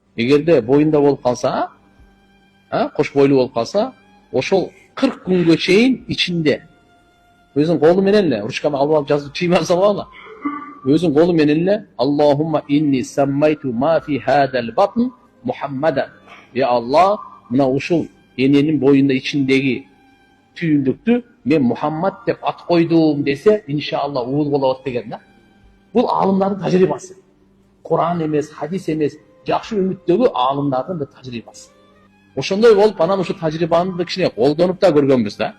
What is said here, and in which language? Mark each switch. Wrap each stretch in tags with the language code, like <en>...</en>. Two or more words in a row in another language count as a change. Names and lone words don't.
<ky>Эгерде боюнда болуп калса, кош бойлуу болуп калса, ошол 40 күнгө чейин ичинде өзүнүн колу менен эле ручканы алып алып жазып чыймай салгыла. Өзүнүн колу менен эле</ky> <ar>اللهم إني سميت ما في هذا البطن محمدا.</ar> <ky>Я Аллах, мына ушул эненин боюнда ичиндеги түйүндүктү мен Мухаммад деп ат койдум десе, иншалла уул болот деген да. Бул алымдардын тажрыйбасы. Куран эмес, хадис эмес, жакшы үмүттөгү алымдардын бир тажрыйбасы. Ошондой болуп, анан ушу тажрыйбаны кичине колдонуп да көргөнбүз да.</ky>